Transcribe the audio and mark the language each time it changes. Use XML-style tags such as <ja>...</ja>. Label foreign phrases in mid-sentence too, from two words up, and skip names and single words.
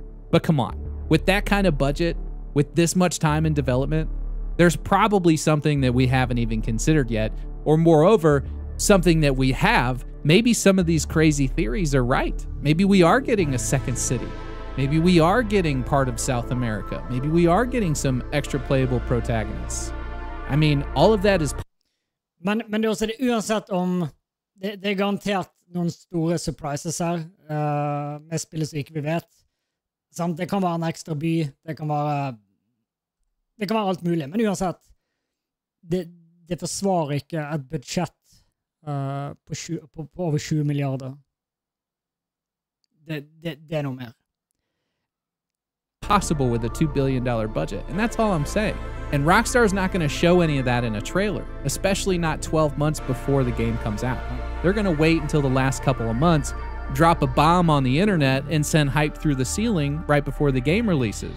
<en>But come on, with that kind of budget, with this much time in development, there's probably something that we haven't even considered yet, or moreover, something that we have. Maybe some of these crazy theories are right. Maybe we are getting a second city. Maybe we are getting part of South America. Maybe we are getting some extra playable protagonists. I mean, all of that is...</en> <no>Men det er også det, uansett om... Det er garantert noen store surprises her, med spillet som ikke vi vet. Det kan være en ekstra by, det kan være alt mulig, men uansett, det forsvarer ikke et budsjett på over 20 milliarder. Det er noe mer.</no> <en>Possible with a $2 billion budget, and that's all I'm saying. And Rockstar's not going to show any of that in a trailer, especially not 12 months before the game comes out. They're going to wait until the last couple of months, drop a bomb on the internet, and send hype through the ceiling right before the game releases.</en>